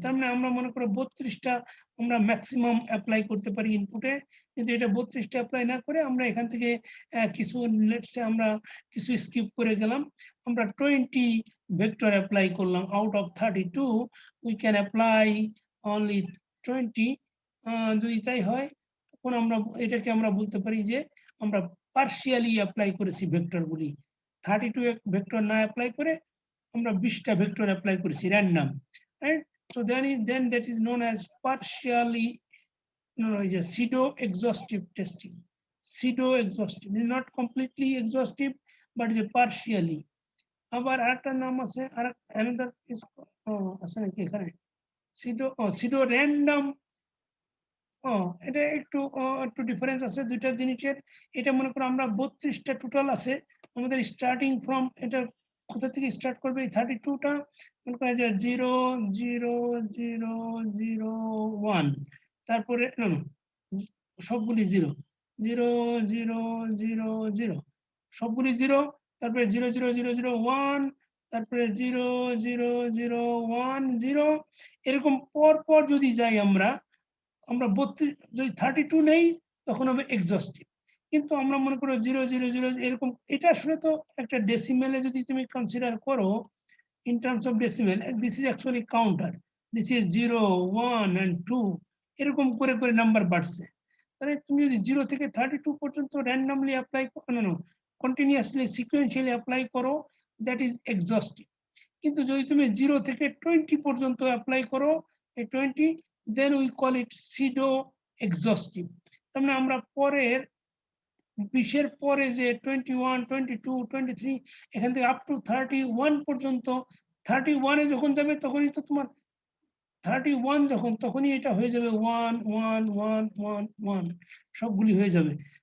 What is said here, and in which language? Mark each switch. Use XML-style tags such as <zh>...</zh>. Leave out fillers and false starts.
<bn>তার মানে আমরা মনে করো 32টা আমরা ম্যাক্সিমাম অ্যাপ্লাই করতে পারি ইনপুটে, কিন্তু এটা 32টা অ্যাপ্লাই না করে আমরা এখান থেকে কিছু লেটসে আমরা কিছু স্কিপ করে গেলাম, আমরা 20 ভেক্টর অ্যাপ্লাই করলাম</bn> <en>Out of 32 we can apply only 20।</en> <bn>যদি তাই হয় তখন আমরা এটাকে আমরা বলতে পারি যে আমরা পার্শিয়ালি অ্যাপ্লাই করেছি ভেক্টরগুলি, 32 ভেক্টর না অ্যাপ্লাই করে আমরা 20টা ভেক্টর অ্যাপ্লাই করেছি random, right?</bn> <en>So then that is known as partially is a pseudo exhaustive testing। pseudo exhaustive is not completely exhaustive but is a partially।</en> <bn>আবার আরেকটা নাম আছে</bn> <en>another is</en> <bn>আছে নাকি এখানে pseudo random এটা একটু একটু ডিফারেন্স আছে দুইটা জিনিসের। এটা মনে করো আমরা 32টা টোটাল আছে আমাদের স্টার্টিং ফ্রম এটা কোথা থেকে স্টার্ট করবে এই 32টা মনে করেন যে 0 0 0 0 1 তারপরে না না সবগুলি 0 0 0 0 0 সবগুলি 0 তারপরে 0 0 0 0 1 তারপরে 0 0 0 1 0 এরকম পর পর যদি যাই আমরা 32 যদি 32 নেই তখন হবে এক্সস্টিভ। কিন্তু আমরা মনে করো 0 0 0 এরকম এটা আসলে তো একটা ডেসিমেলে যদি তুমি কনসিডার করো</bn> <en>in terms of decimal this is actually counter, this is 0 1 and 2</en> <bn>এরকম করে করে নাম্বার বাড়ছে। তাহলে তুমি যদি 0 থেকে 32 পর্যন্ত randomly apply no continuously sequentially apply করো</bn> <en>that is exhaustive।</en> <bn>কিন্তু যদি তুমি 0 থেকে 20 পর্যন্ত অ্যাপ্লাই করো এই 20</bn> <en>then we call it pseudo exhaustive।</en> <bn>তার মানে আমরা পরের 20-এর পরে যে 21 22 23 এখান থেকে আপ টু 31 পর্যন্ত 31 এ যখন যাবে তখনই তো তোমার 31 যখন তখনই এটা হয়ে যাবে 1 1 1 1 1 সবগুলি হয়ে যাবে।</bn>